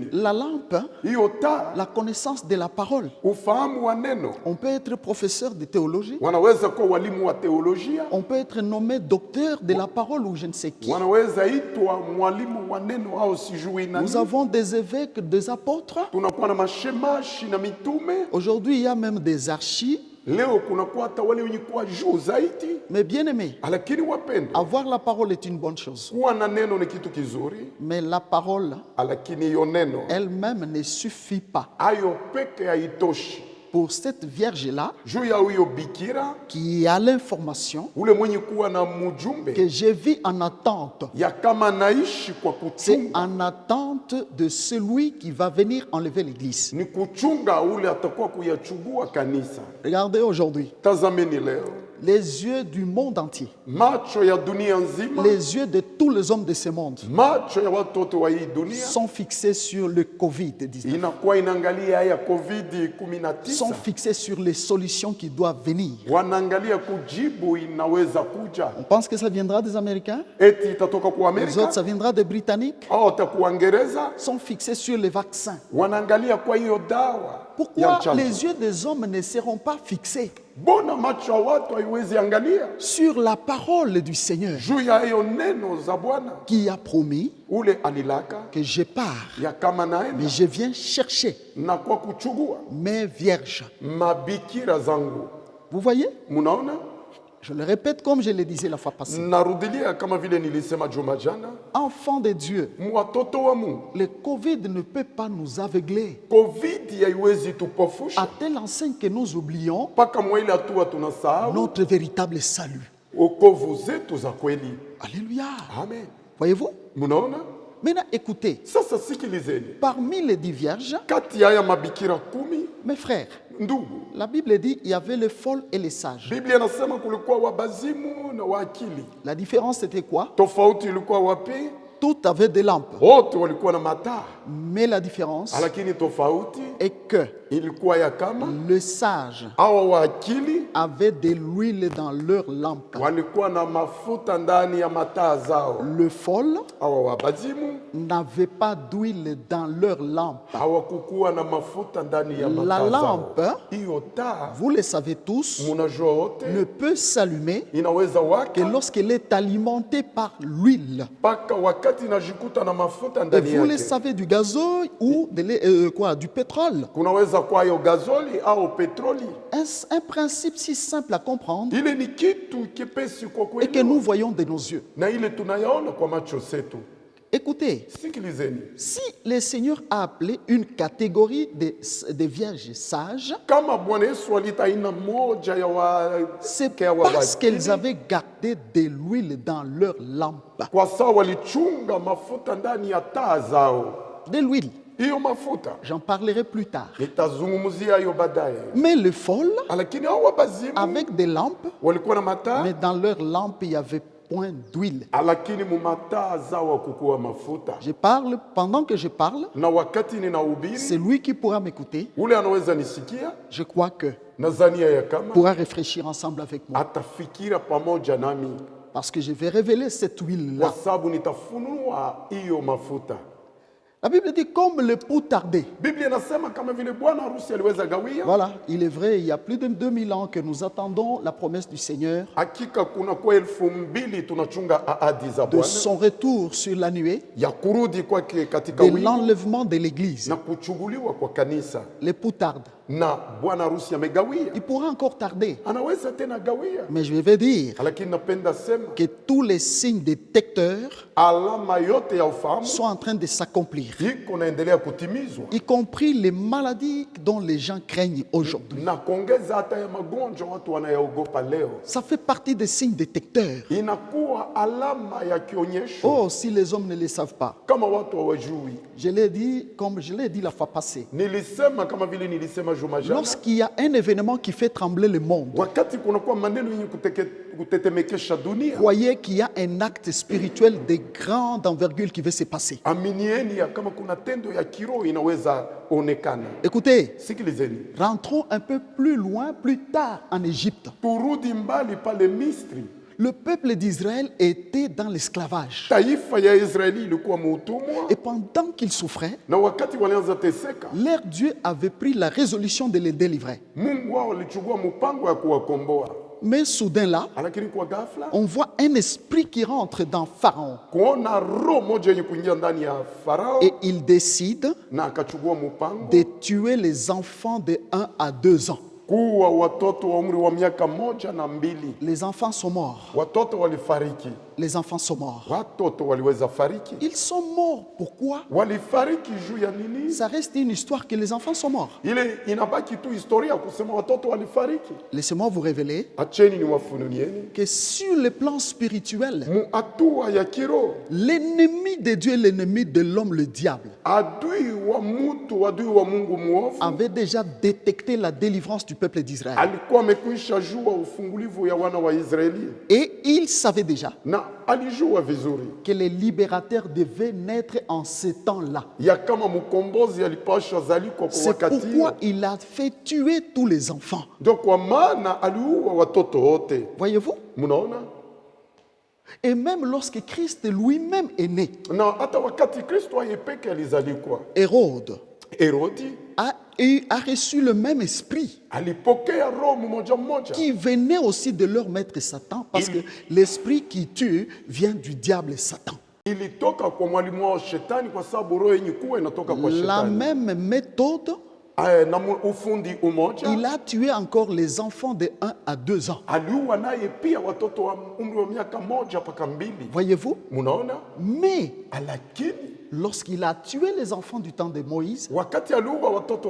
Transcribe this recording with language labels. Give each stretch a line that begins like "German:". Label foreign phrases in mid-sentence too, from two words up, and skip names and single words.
French: la lampe,
Swahili: hiyo taa,
French: la connaissance de la parole.
Swahili: ufahamu wa neno.
French: On peut être professeur de théologie,
Swahili: Wanaweza kuwa walimu wa teolojia,
French: on peut être nommé docteur de la parole ou je ne sais qui.
Swahili: wanaweza itwa mwalimu wa neno au sijui nani.
French: Nous avons des évêques, des apôtres.
Swahili: Tunakuwa na mashemashi na mitume.
French: Aujourd'hui, il y a même des archis.
Swahili: Leo kunakuwa hata wale wenye kuwa juu zaidi.
French: Mais bien aimé,
Swahili: Lakini wapendwa,
French: avoir la parole est une bonne chose.
Swahili: kuwa na neno ni kitu kizuri,
French: Mais la parole
Swahili: lakini hiyo neno
French: elle-même ne suffit pas.
Swahili: hayo peke haitoshi.
French: Pour cette vierge-là,
Swahili: Juu ya huyo bikira,
French: qui a l'information
Swahili: ule mwenye kuwa na mjumbe
French: que je vis en attente,
Swahili: ya kama naishi kwa
French: c'est
Swahili: kuchunga,
French: en attente de celui qui va venir enlever l'église.
Swahili: ni kuchunga ule atakuwa kuyachugua kanisa.
French: Regardez aujourd'hui,
Swahili: Tazameni leo
French: les yeux du monde entier,
Swahili: macho ya dunia nzima,
French: les yeux de tous les hommes de ce monde
Swahili: macho ya watoto wa hii dunia
French: sont fixés sur le Covid-19,
Swahili: inakuwa inaangalia ya COVID-19,
French: sont fixés sur les solutions qui doivent venir.
Swahili: wanaangalia kujibu inaweza kuja,
French: On pense que ça viendra des Américains,
Swahili: eti itatoka kwa
French: les autres,
Swahili: Amerika
French: ça viendra des Britanniques,
Swahili: au atakuwa Uingereza.
French: sont fixés sur les vaccins.
Swahili: Wanaangalia kwa hiyo dawa
French: Pourquoi
Swahili: chanjo.
French: les yeux des hommes ne seront pas fixés
Swahili: Bona macho ya watu haiwezi angalia
French: sur la parole du Seigneur
Swahili: juu ya hiyo neno za Bwana
French: qui a promis
Swahili: ule alilaka
French: que je pars,
Swahili: ya kama
French: mais
Swahili: naenda
French: je viens chercher
Swahili: na kwa kuchugua
French: mes vierges.
Swahili: mabikira zangu.
French: Vous voyez?
Swahili: Munaona,
French: Je le répète comme je le disais la fois passée.
Swahili: narudilia kama vile nilisema juma jana,
French: Enfants de Dieu,
Swahili: watoto wa Mungu,
French: le Covid ne peut pas nous aveugler
Swahili: COVID haiwezi tupofusha
French: à telle enseigne que nous oublions
Swahili: mpaka mwaile hatua tunasahau
French: notre véritable salut.
Swahili: wokovu zetu za kweli.
French: Alléluia.
Swahili: Amen.
French: Voyez-vous?
Swahili: Munaona,
French: Maintenant, écoutez,
Swahili: sasa sikilizeni,
French: parmi les 10 vierges,
Swahili: kati ya haya mabikira 10,
French: mes frères,
Swahili: ndugu,
French: la Bible dit il y avait les folles et les sages.
Swahili: Biblia inasema kulikuwa wabazimu na waakili.
French: La différence c'était quoi?
Swahili: Tofauti ilikuwa wapi?
French: Toutes avaient des lampes.
Swahili: Wote walikuwa na mataa,
French: Mais la différence
Swahili: lakini tofauti
French: est que
Swahili: ilikuwa ya kama
French: le sage
Swahili: hawa waakili
French: avait de l'huile dans leur lampe.
Swahili: walikuwa na mafuta ndani ya mataa zao.
French: Le folle
Swahili: Hawa wabazimu
French: n'avait pas d'huile dans leur lampe.
Swahili: hawakukuwa na mafuta ndani ya
French: La
Swahili: mataa zao.
French: lampe,
Swahili: Hiyo taa
French: vous le savez tous,
Swahili: munajua wote
French: ne peut s'allumer
Swahili: inaweza
French: que
Swahili: waka
French: lorsqu'elle est alimentée par l'huile.
Swahili: mpaka wakati inajikuta na mafuta
French: Et
Swahili: ndani
French: vous le
Swahili: yake.
French: savez du gazoil ou du pétrole.
Swahili: Kunaweza kuwa hiyo gazoli au petroli.
French: Un principe si simple à comprendre
Swahili: Ile ni kitu kipesi kwa
French: et que
Swahili: kuelewa,
French: nous voyons de nos yeux.
Swahili: na ile tunayaona kwa macho zetu.
French: Écoutez,
Swahili: Sikilizeni,
French: si le Seigneur a appelé une catégorie de vierges sages,
Swahili: kama Bwana Yesu alita aina moja ya
French: c'est
Swahili: wake wa
French: parce qu'elles
Swahili: wakili,
French: avaient gardé de l'huile dans leur lampe.
Swahili: kwa sawa walichunga mafuta ndani ya taa zao.
French: De l'huile,
Swahili: Hiyo mafuta
French: j'en parlerai plus tard.
Swahili: nitazungumzia hiyo baadaye.
French: Mais les folles,
Swahili: Lakini hao wabazimu
French: avec des lampes,
Swahili: walikuwa na mataa,
French: mais dans leur lampe, il n'y avait point d'huile.
Swahili: lakini mu mataa zao hakukuwa mafuta.
French: Je parle, pendant que je parle,
Swahili: Na wakati ninahubiri,
French: celui qui pourra m'écouter,
Swahili: ule anaweza nisikia,
French: je crois que
Swahili: nadhania ya kama
French: pourra réfléchir ensemble avec moi.
Swahili: atafikira pamoja nami,
French: Parce que je vais révéler cette
Swahili: kwa
French: huile-là.
Swahili: sababu nitafunua hiyo mafuta.
French: La Bible dit comme le pou tardait.
Swahili: Biblia inasema kama vile bwana harusi aliweza gawia.
French: Voilà, il est vrai, il y a plus de 2000 ans que nous attendons la promesse du Seigneur
Swahili: Hakika kuna kwa 2000 tunachunga ahadi za
French: de
Swahili: Bwana
French: son retour sur la nuée,
Swahili: ya kurudi kwake katika
French: de
Swahili: wingu
French: l'enlèvement de l'Église.
Swahili: na kuchuguliwa kwa kanisa,
French: Les pou tardent.
Swahili: na bwana harusi amegawia,
French: Il pourra encore tarder,
Swahili: anaweza tena gawia.
French: mais je vais dire
Swahili: Lakini napenda sema
French: que tous les signes détecteurs
Swahili: alama yote ya ufahamu
French: sont en train de s'accomplir,
Swahili: iko naendelea kutimizwa,
French: y compris les maladies dont les gens craignent aujourd'hui.
Swahili: na kuongeza hata ya magonjwa watu wanayaogopa leo,
French: Ça fait partie des signes détecteurs.
Swahili: inakuwa alama ya kionyesho.
French: Oh, si les hommes ne le savent pas.
Swahili: Kama watu hawajui,
French: Je l'ai dit comme je l'ai dit la fois passée.
Swahili: nilisema kama vile nilisema juma jana,
French: Lorsqu'il y a un événement qui fait trembler le monde,
Swahili: wakati kunakuwa maneno yenye kutetemekesha dunia,
French: croyez qu'il y a un acte spirituel de grande envergure qui va se passer.
Swahili: aminieni ya kama kuna tendo ya kiroho inaweza onekana.
French: Écoutez,
Swahili: Sikilizeni,
French: rentrons un peu plus loin, plus tard en Égypte.
Swahili: turudi mbali pale Misri.
French: Le peuple d'Israël était dans l'esclavage.
Swahili: Taifa ya Israeli ilikuwa muutumwa,
French: Et pendant qu'ils souffraient,
Swahili: na wakati walianza teseka,
French: leur Dieu avait pris la résolution de les délivrer.
Swahili: Mungu wao alichukua mpango ya kuwakomboa.
French: Mais soudain là,
Swahili: Lakini kwa ghafla
French: on voit un esprit qui rentre dans Pharaon.
Swahili: kuona roho moja yenye kuingia ndani ya Farao,
French: Et il décide
Swahili: na akachukua mpango
French: de tuer les enfants de 1 à 2 ans.
Swahili: kuwa watoto wa umri wa miaka 1 na 2.
French: Les enfants sont morts.
Swahili: Watoto walifariki,
French: Les enfants sont morts.
Swahili: watoto waliweza fariki.
French: Ils sont morts. Pourquoi?
Swahili: Walifariki juu ya nini?
French: Ça reste une histoire que les enfants sont morts.
Swahili: Ile inabaki tu historia kusema watoto walifariki.
French: Laissez-moi vous révéler
Swahili: Acheni niwafunulieni,
French: que sur le plan spirituel,
Swahili: mu hatua ya kiroho,
French: l'ennemi de Dieu et l'ennemi de l'homme, le diable,
Swahili: adui wa mtu, adui wa Mungu muovu
French: avait déjà détecté la délivrance du peuple d'Israël.
Swahili: alikuwa amekwisha jua ufungulivu ya wana wa Israeli,
French: Et il savait déjà
Swahili: na alijua vizuri
French: que les libérateurs devaient naître en ces temps-là.
Swahili: ya kama mkombozi alipasha zalikwa kwa
French: C'est
Swahili: wakati
French: pourquoi
Swahili: huo.
French: il a fait tuer tous les enfants.
Swahili: Ndio kwa maana aliua watoto wote.
French: Voyez-vous?
Swahili: Mnaona?
French: Et même lorsque Christ lui-même est né,
Swahili: Na hata wakati Kristo yeye peke alizalikwa,
French: Hérode,
Swahili: Herodi
French: a reçu le même esprit
Swahili: alipokea roho mmoja mmoja
French: qui venait aussi de leur maître Satan, parce que l'esprit qui tue vient du diable et Satan.
Swahili: ilitoka kwa mwalimu wao shetani, kwa sababu roho yenye kuwa inatoka kwa
French: La
Swahili: shetani.
French: même méthode,
Swahili: Na ufundi umoja
French: il a tué encore les enfants de 1 à 2 ans.
Swahili: aliua naye pia watoto wa umri wa miaka 1 mpaka 2.
French: Voyez-vous?
Swahili: Munaona,
French: Mais
Swahili: lakini
French: lorsqu'il a tué les enfants du temps de Moïse,
Swahili: wakati aliua watoto